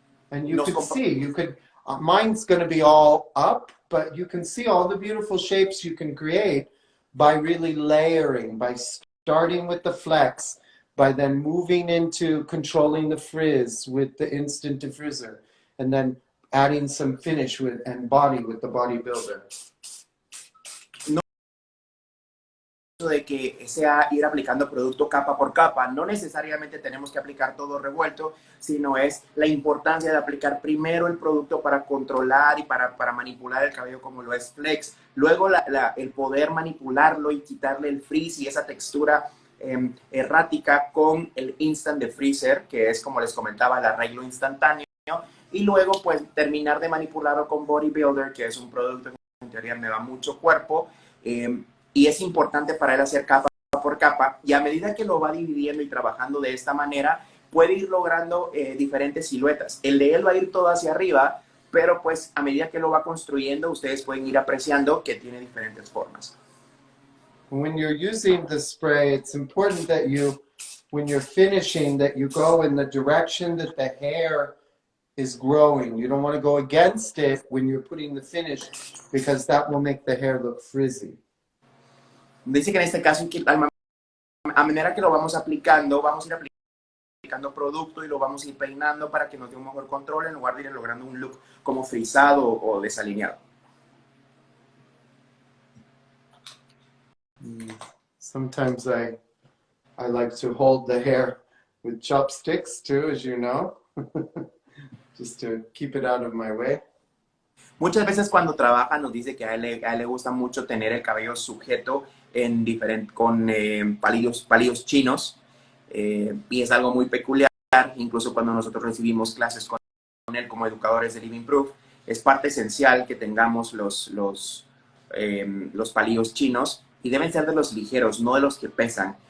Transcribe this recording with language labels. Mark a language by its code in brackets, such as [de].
[en] And you could see, mine's going to be all up, but you can see all the beautiful shapes you can create by really layering, by starting with the flex, by then moving into controlling the frizz with the instant diffuser, and then adding some finish and body with the body builder. [es] De que sea ir aplicando producto capa por capa. No necesariamente tenemos que aplicar todo revuelto, sino es la importancia de aplicar primero el producto para controlar y para manipular el cabello como lo es Flex. Luego el poder manipularlo y quitarle el frizz y esa textura errática con el Instant Diffuser, que es, como les comentaba, el arreglo instantáneo. Y luego pues terminar de manipularlo con Body Builder, que es un producto que en teoría me da mucho cuerpo. Y es importante para él hacer capa por capa, y a medida que lo va dividiendo y trabajando de esta manera, puede ir logrando diferentes siluetas. El de él va a ir todo hacia arriba, pero pues a medida que lo va construyendo, ustedes pueden ir apreciando que tiene diferentes formas. [en] When you're using the spray, it's important that you, when you're finishing, that you go in the direction that the hair is growing. You don't want to go against it when you're putting the finish, because that will make the hair look frizzy. [es] Dice que en este caso, a manera que lo vamos aplicando, vamos a ir aplicando producto y lo vamos a ir peinando para que nos dé un mejor control en lugar de ir logrando un look como frisado o desalineado. [en] Sometimes I like to hold the hair with chopsticks too, as you know, just to keep it out of my way. [es] Muchas veces cuando trabaja nos dice que a él le gusta mucho tener el cabello sujeto con palillos chinos, y es algo muy peculiar. Incluso cuando nosotros recibimos clases con él como educadores de Living Proof, es parte esencial que tengamos los palillos chinos, y deben ser de los ligeros, no de los que pesan.